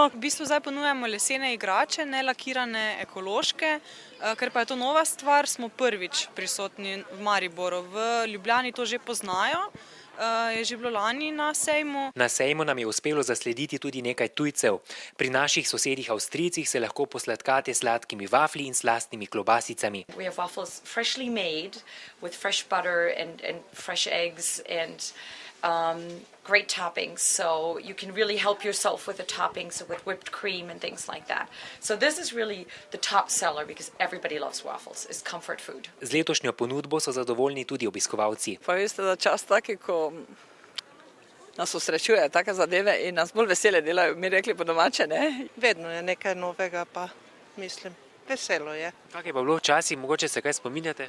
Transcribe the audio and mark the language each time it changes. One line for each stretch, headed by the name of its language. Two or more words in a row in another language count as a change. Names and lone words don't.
Slovenian: V bistvu zdaj ponujamo lesene igrače, nelakirane, ekološke, ker pa je to nova stvar, smo prvič prisotni v Mariboru. V Ljubljani to že poznajo. Je že bilo lani na sejmu. Na sejmu nam je uspelo zaslediti tudi nekaj tujcev. Pri naših sosedih Avstrijcih se lahko posladkate s sladkimi vafli in slastnimi klobasicami.
English: We have waffles freshly made with fresh butter and fresh eggs and great toppings, so you can really help yourself with the toppings, with whipped cream and things like that. So this is really the top seller because everybody loves waffles. It's comfort food.
Slovenian: Z letošnjo ponudbo so zadovoljni tudi obiskovalci. Pa veste, da čas taki, ko nas osrečuje take zadeve in nas bolj vesele delajo, mi rekli po domače, ne? Vedno je nekaj novega, pa mislim, veselo je. Kak je pa bilo včasih, mogoče se kaj spominjate?